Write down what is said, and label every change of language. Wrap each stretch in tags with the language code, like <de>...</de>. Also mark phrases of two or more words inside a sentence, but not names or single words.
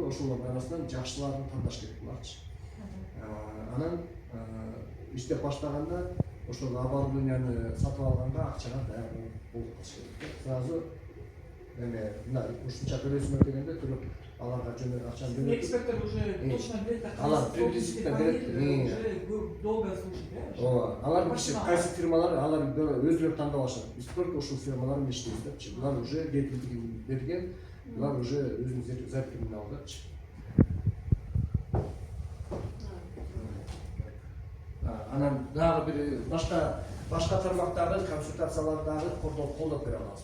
<ky>Ошолордун арасынан жакшыларын тандаш керек буларчы. Анан иштеп баштаганда ошол оборудованияны сатып алганга акчага даяр болуп калыш керек. Сразу эме мына ушунча төлөйсүңөр дегенде төлөп аларга жөн акчаны берет. Эксперттер</ky> <ru>уже точно</ru> <ky>билет, алар приблизительно берет.</ky> <ru>Уже долго слушать, да?</ru> <ky>Ооба, алар кайсы фирмалар, алар өзүлөрү тандап алышат. Биз только ушул фирмалар менен иштейбиз депчи. Булар уже кепилдигин берген, булар уже өзүнүн зерттебин алдычы. Анан дагы бир башка тармактагы консультациялардагы колдоп бере алабыз.</ky>